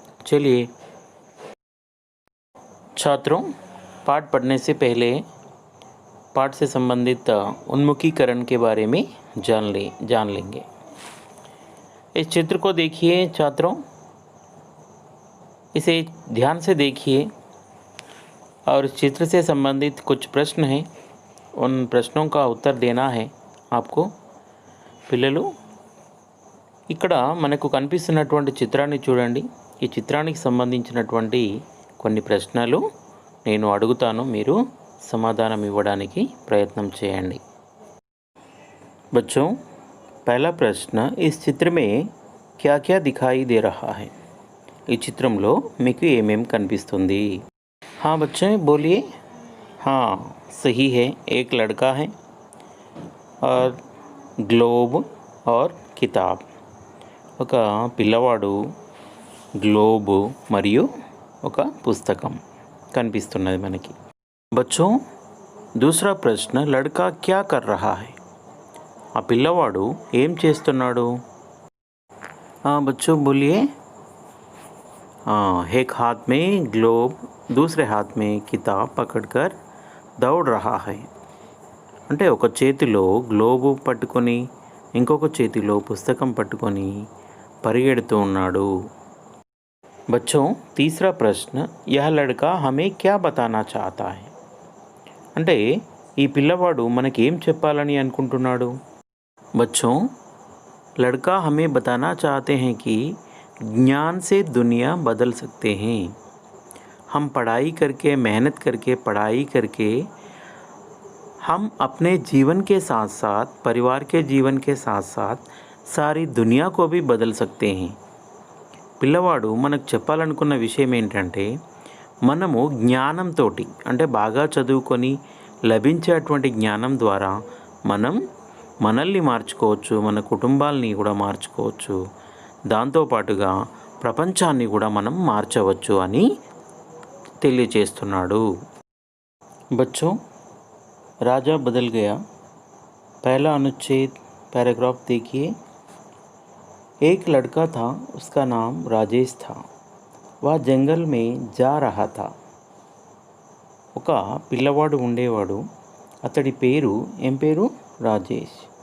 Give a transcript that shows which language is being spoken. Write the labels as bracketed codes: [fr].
[hi] चलिए छात्रों, पाठ पढ़ने से पहले पाठ से संबंधित उन्मुखीकरण के बारे में जान लेंगे। इस चित्र को देखिए छात्रों, इसे ध्यान से देखिए और इस चित्र से संबंधित कुछ प्रश्न हैं। उन प्रश्नों का उत्तर देना है आपको। [te] పిల్లలు ఇక్కడ మనకు కనిపిస్తున్నటువంటి చిత్రాన్ని చూడండి। ఈ చిత్రానికి సంబంధించినటువంటి కొన్ని ప్రశ్నలు నేను అడుగుతాను, మీరు సమాధానం ఇవ్వడానికి ప్రయత్నం చేయండి। [hi] बच्चों, पहला प्रश्न, इस चित्र में क्या क्या दिखाई दे रहा है? [te] ఈ చిత్రంలో మీకు ఏమేం కనిపిస్తుంది? [hi] हाँ बच्चे बोलिए। हाँ सही है, एक लड़का है और గ్లోబ్ और కితాబ్। [te] ఒక పిల్లవాడు, గ్లోబ్ మరియు ఒక పుస్తకం కనిపిస్తున్నది మనకి। [hi] बच्चों, दूसरा प्रश्न, लड़का क्या कर रहा है? [te] ఆ పిల్లవాడు ఏం చేస్తున్నాడు? [hi] हाँ बच्चों बोलिए। एक हाथ में ग्लोब, दूसरे हाथ में किताब पकड़कर दौड़ रहा है। [te] అంటే ఒక చేతిలో గ్లోబు పట్టుకొని ఇంకొక చేతిలో పుస్తకం పట్టుకొని పరిగెడుతూ ఉన్నాడు। [hi] बच्चों, तीसरा प्रश्न, यह लड़का हमें क्या बताना चाहता है? [te] అంటే ఈ పిల్లవాడు మనకి ఏం చెప్పాలని అనుకుంటున్నాడు? [hi] बच्चों, लड़का हमें बताना चाहते हैं कि ज्ञान से दुनिया बदल सकते हैं। हम पढ़ाई करके, मेहनत करके, पढ़ाई करके हम अपने जीवन के साथ साथ, परिवार के जीवन के साथ साथ सारी दुनिया को भी बदल सकते हैं। [te] పిల్లవాడు మనకు చెప్పాలనుకున్న విషయం ఏంటంటే, మనము జ్ఞానంతో, అంటే బాగా చదువుకొని లభించేటువంటి జ్ఞానం ద్వారా మనం మనల్ని మార్చుకోవచ్చు, మన కుటుంబాలని కూడా మార్చుకోవచ్చు, దాంతోపాటుగా ప్రపంచాన్ని కూడా మనం మార్చవచ్చు అని తెలియజేస్తున్నాడు। [hi] बच्चों, राजा बदल गया पहला अनुच्छेद पैराग्राफ देखिए। एक लड़का था, उसका नाम राजेश था। वह जंगल में जा रहा था। [te] ఒక పిల్లవాడు ఉండేవాడు, అతడి పేరు ఏం పేరు? రాజేష్।